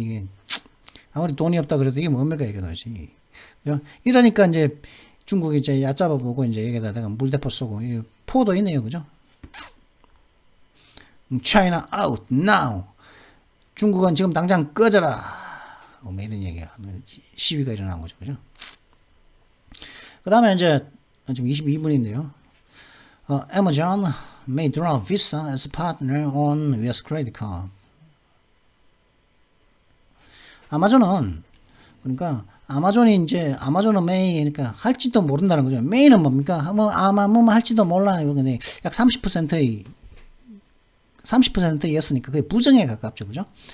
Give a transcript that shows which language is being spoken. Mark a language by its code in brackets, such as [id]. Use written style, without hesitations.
[ko] 이게, 아무리 돈이 없다 그래도 이게 뭡니까, 이게 도대체. 이러니까 이제, 중국이 이제 얕잡아 보고 이제 여기다가 물대포 쏘고 포도 있네요, 그죠? [en] China out now. [ko] 중국은 지금 당장 꺼져라. 뭐 이런 얘기가 시위가 일어난 거죠, 그죠? 그 다음에 이제 지금 22분인데요. [en] Amazon may drop Visa as partner on US credit card. [ko] 아마존은 그러니까 아마존은 메이, 그러니까 할지도 모른다는 거죠. 메이는 뭡니까? 뭐 할지도 몰라. 근데 약 30%였으니까 그게 부정에 가깝죠. 그죠?